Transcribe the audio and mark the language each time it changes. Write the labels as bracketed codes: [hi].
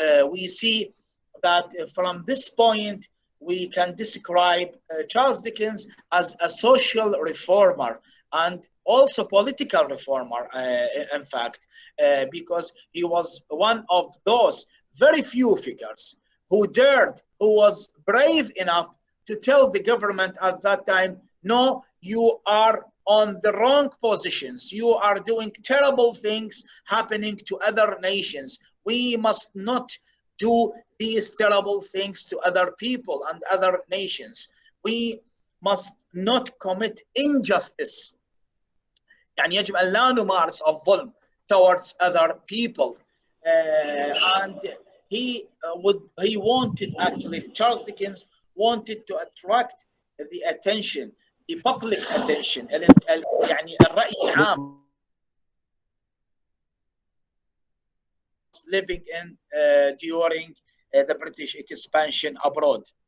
[en] We see that from this point, we can describe Charles Dickens as a social reformer and also political reformer, in fact, because he was one of those very few figures who was brave enough to tell the government at that time, no, you are on the wrong positions. You are doing terrible things happening to other nations. We must not do these terrible things to other people and other nations. We must not commit injustice. [ar] يعني يجب أن لا نمارس الظلم [en] towards other people. And he wanted, actually, Charles Dickens wanted to attract the attention, the public attention, [ar] يعني الرأي العام [en] living in during the British expansion abroad.